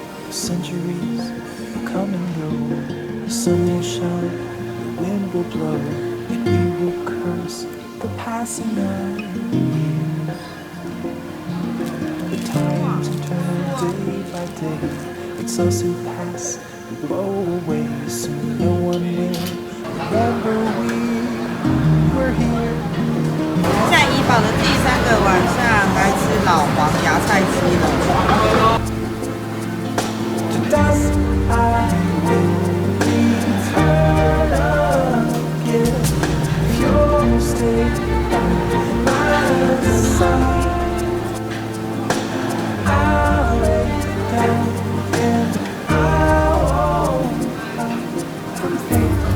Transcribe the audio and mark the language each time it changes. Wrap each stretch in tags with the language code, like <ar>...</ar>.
<en>Centuries will come and go. The sun will shine, the wind will blow, and we will curse the passing of years. The times turn day by day. It's us who pass, who go away. Soon no one will remember we were here.</en> <zh>在怡保的第3个晚上来吃老黄芽菜鸡了。</zh> <en>Dust I will return again. If you'll stay by my side, I'll lay down and I won't hide from you.</en>